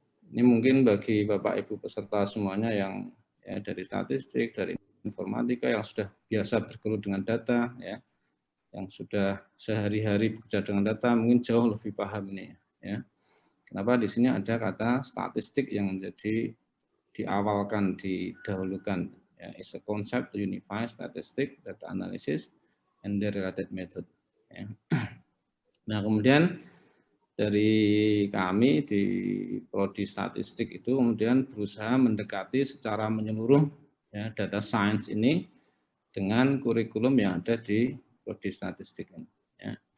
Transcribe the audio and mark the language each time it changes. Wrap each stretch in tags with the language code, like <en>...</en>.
<id>Ini mungkin bagi Bapak Ibu peserta semuanya yang ya, dari statistik, dari informatika yang sudah biasa bergelut dengan data, ya, yang sudah sehari-hari bekerja dengan data, mungkin jauh lebih paham ini. Ya. Kenapa di sini ada kata statistik yang menjadi diawalkan, didahulukan.</id> <en>Ya, is a concept to unify statistic, data analysis, and the related method.</en> <id>Ya. Nah kemudian dari kami di Prodi Statistik itu kemudian berusaha mendekati secara menyeluruh ya, data science ini dengan kurikulum yang ada di Prodi Statistik ini. Ya.</id>